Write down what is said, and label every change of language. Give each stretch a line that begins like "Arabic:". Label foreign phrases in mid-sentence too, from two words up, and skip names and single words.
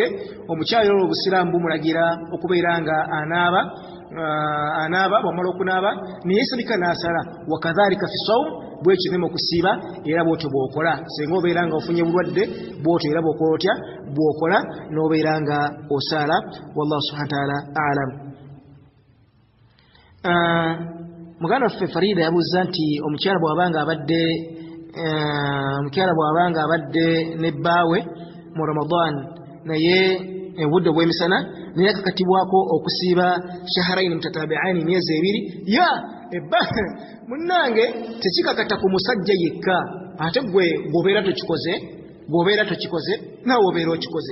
Ganda: Omukyala olwo obusiraamu bumulagira okubeera nga anaaba, bw'amala okunaaba neyesabika n'asala.
Arabic: وكذلك في الصوم,
Ganda: bwekyo ne mu kusiiba era bw'otyo bw'okola. Singa obeera nga ofunye bulwadde bw'otyo era bw'okola otya bw'okola, n'obeera nga osaala.
Arabic: والله سبحانه وتعالى أعلم.
Ganda: Muganda waffe Farida yabuuza nti omukyala bw'abanga abadde ne bbaawe mu Ramadan naye obudde bw'emisana naye akakatibwako okusiiba
Arabic: شهرين متتابعين,
Ganda: myezi 2, munnange tekikakata ku musajja yekka, ate gwe bw'obeera tokikoze naawe obeera okikoze.